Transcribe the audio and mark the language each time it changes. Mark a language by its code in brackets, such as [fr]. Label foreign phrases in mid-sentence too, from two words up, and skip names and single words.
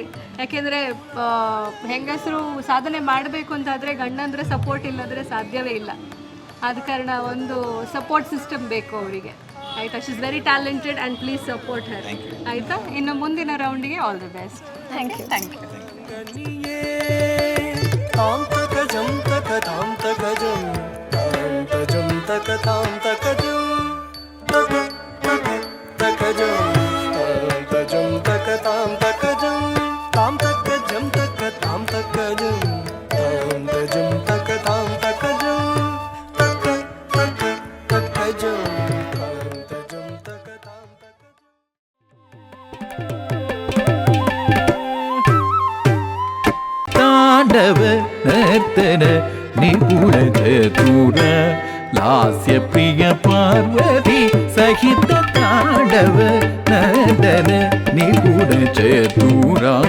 [kn] ಯಾಕೆಂದರೆ ಹೆಂಗಸರು ಸಾಧನೆ ಮಾಡಬೇಕು ಅಂತಾದರೆ ಗಂಡಂದ್ರೆ ಸಪೋರ್ಟ್ ಇಲ್ಲದ್ರೆ ಸಾಧ್ಯವೇ ಇಲ್ಲ. ಆದ ಕಾರಣ ಒಂದು [en] support system [kn] ಬೇಕು ಅವರಿಗೆ, ಆಯಿತಾ? [en] she is very talented and please support her, ಆಯಿತಾ? [kn] ಇನ್ನು ಮುಂದಿನ ರೌಂಡಿಗೆ [en] all the best. thank you. thank you. ತಾಂ ತಕ ಜಂ ತಕ ತಾಂ ತಕ ಜಂ ತಾಂ ತ ಜಂ ತಕ ತಾಂ ತಕ ಜಂ ತಕ ತಕ ತಕ ಜಂ ತಾಂ ತ ಜಂ ತಕ ತಾಂ ತಕ ಜಂ ತಾಂ ತಕ ಜಂ ತಕ ತಾಂ ತಕ ಜಂ ತಾಂ ತ ಜಂ ತಕ ತಾಂ ತಕ ಜಂ ತಕ ತಕ ತಕ ಜಂ ತಾಂ ತ ಜಂ ತಕ ತಾಂ ತಕ. [kn] ತಾಂಡವ ನರ್ತನ ನಿಪುಣ ಚತುರ ಲಾಸ್ಯ ಪ್ರಿಯ ಪಾರ್ವತಿ ಸಹಿತ ತಾಂಡವ ನರ್ತನ ನಿಪುಣ ಚತುರ.